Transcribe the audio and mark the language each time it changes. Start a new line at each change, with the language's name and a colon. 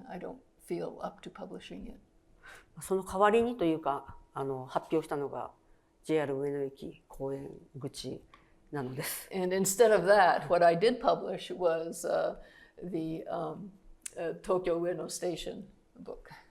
English: I don't feel up to publishing it.
Japanese: その代わりにというか、発表したのが JR 上野駅公園口なのです。
English: And instead of that, what I did publish was the Tokyo Ueno Station book.